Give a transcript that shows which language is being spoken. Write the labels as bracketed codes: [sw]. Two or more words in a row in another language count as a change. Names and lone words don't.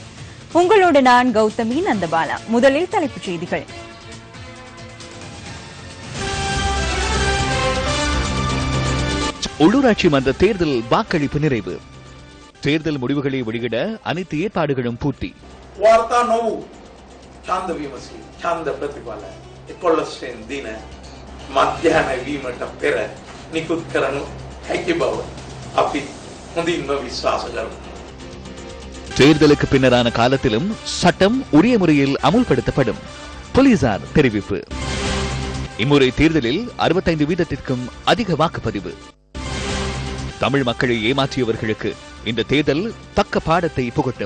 [ta] உங்களோடு நான் கௌதமி நந்தபாலா. முதலில் தலைப்புச் செய்திகள். உள்ளூராட்சி மன்ற தேர்தல் வாக்களிப்பு நிறைவு. தேர்தல் முடிவுகளை வெளியிட அனைத்து ஏற்பாடுகளும் பூர்த்தி. [si] වාර්තා නොවූ ඡන්ද විමසීම ඡන්ද ප්‍රතිඵල 11 දින මධ්‍යහන වීමට පෙර නිකුත් කරනු හැකි බව අපි හොඳින්ම විශ්වාස කරමු. [ta] தேர்தலுக்கு பின்னரான காலத்திலும் சட்டம் உரிய முறையில் அமுல்படுத்தப்படும். போலீசார் தெரிவிப்பு. இம்முறை தேர்தலில் 65% அதிக வாக்குப்பதிவு. தமிழ் மக்களை ஏமாற்றியவர்களுக்கு இந்த தேர்தல் தக்க பாடத்தை புகட்டும்.